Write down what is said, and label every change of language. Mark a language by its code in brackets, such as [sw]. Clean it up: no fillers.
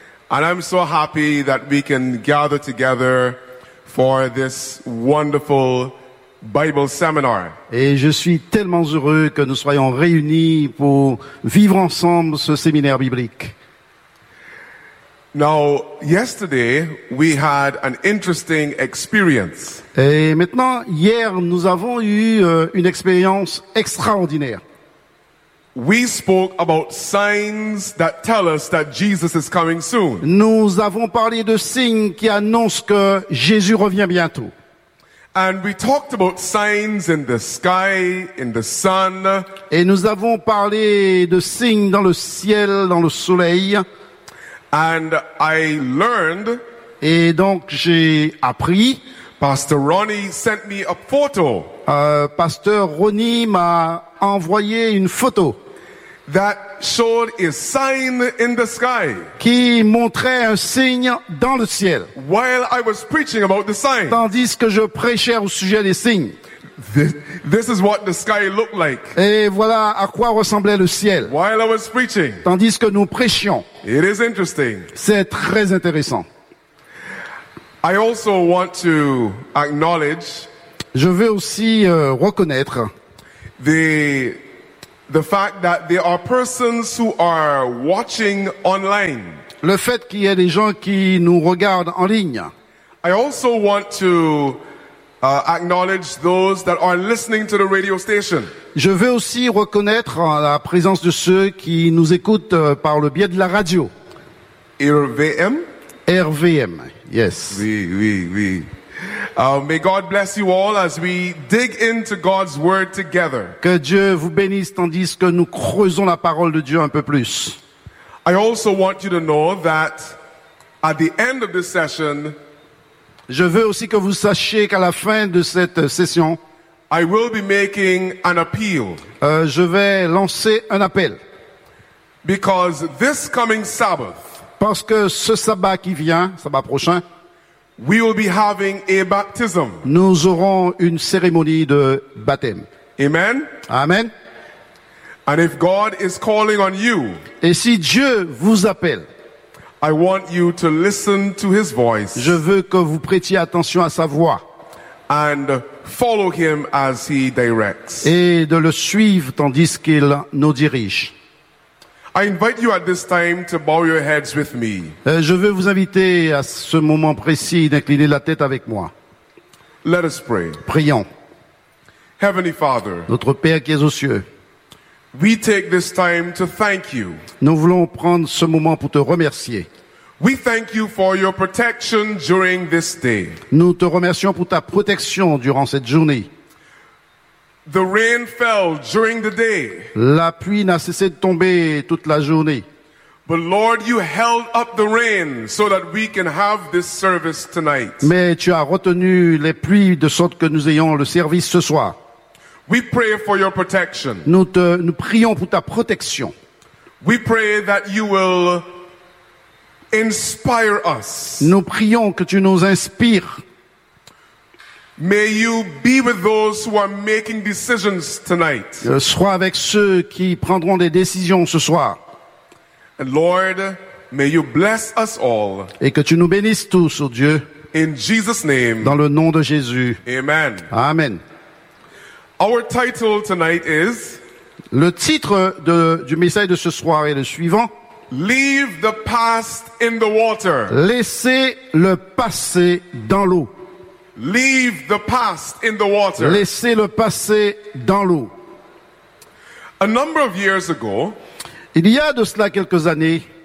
[en] And I'm so happy that we can gather together for this wonderful Bible seminar. [fr] Et je suis tellement heureux que nous soyons réunis pour vivre ensemble ce séminaire biblique. [en] Now, yesterday we had an interesting experience. [fr] Et maintenant, hier, nous avons eu une expérience extraordinaire. [en] We spoke about signs that tell us that Jesus is coming soon. [fr] Nous avons parlé de signes qui annoncent que Jésus revient bientôt. [en] And we talked about signs in the sky, in the sun. [fr] Et nous avons parlé de signes dans le ciel, dans le soleil. [en] And I learned. [fr] Et donc j'ai appris. [en] Pastor Ronnie sent me a photo. [fr] Pasteur Ronnie m'a envoyé une photo. [en] That showed a sign in the sky. [fr] Qui montrait un signe dans le ciel. [en] While I was preaching about the sign. [fr] Tandis que je prêchais au sujet des signes. [en] This is what the sky looked like. [fr] Et voilà à quoi ressemblait le ciel. [en] While I was preaching. [fr] Tandis que nous prêchions. [en] It is interesting. [fr] C'est très intéressant. [en] I also want to acknowledge. [fr] Je veux aussi reconnaître [en] the fact that there are persons who are watching online. [fr] Le fait qu'il y ait des gens qui nous regardent en ligne. [en] I also want to acknowledge those that are listening to the radio station. [fr] Je veux aussi reconnaître la présence de ceux qui nous écoutent par le biais de la radio. [en] RVM. RVM. Yes. [fr] Oui, oui, oui. [en] May God bless you all as we dig into God's word together. [fr] Que Dieu vous bénisse tandis que nous creusons la parole de Dieu un peu plus. [en] I also want you to know that at the end of this session, [fr] je veux aussi que vous sachiez qu'à la fin de cette session, [en] I will be making an appeal. [fr] Je vais lancer un appel. [en] Because this coming Sabbath, [fr] parce que ce sabbat qui vient, sabbat prochain, [en] we will be having a baptism. [fr] Nous aurons une cérémonie de baptême. [en] Amen. [fr] Amen. [en] And if God is calling on you, [fr] et si Dieu vous appelle, [en] I want you to listen to his voice. [fr] Je veux que vous prêtiez attention à sa voix. [en] And follow him as he directs. [fr] Et de le suivre tandis qu'il nous dirige. [en] I invite you at this time to bow your heads with me. [fr] Je veux vous inviter à ce moment précis d'incliner la tête avec moi. [en] Let us pray. [fr] Prions. [en] Heavenly Father. [fr] Notre Père qui es aux cieux. [en] We take this time to thank you. [fr] Nous voulons prendre ce moment pour te remercier. [en] We thank you for your protection during this day. [fr] Nous te remercions pour ta protection durant cette journée. [en] The rain fell during the day. [fr] La pluie n'a cessé de tomber toute la journée. [en] But Lord, you held up the rain so that we can have this service tonight. [fr] Mais tu as retenu les pluies de sorte que nous ayons le service ce soir. [en] We pray for your protection. [fr] Nous prions pour ta protection. [en] We pray that you will inspire us. [fr] Nous prions que tu nous inspires. [en] May you be with those who are making decisions tonight. [fr] Sois avec ceux qui prendront des décisions ce soir. [en] And Lord, may you bless us all. [fr] Et que tu nous bénisses tous, oh Dieu. [en] In Jesus' name. [fr] Dans le nom de Jésus. [en] Amen. [fr] Amen. [en] Our title tonight is. [fr] Le titre du message de ce soir est le suivant. [en] Leave the past in the water. [fr] Laissez le passé dans l'eau. [en] Leave the past in the water. [fr] Laissez le passé dans l'eau. [en] A number of years ago, [fr] il y a de cela quelques années,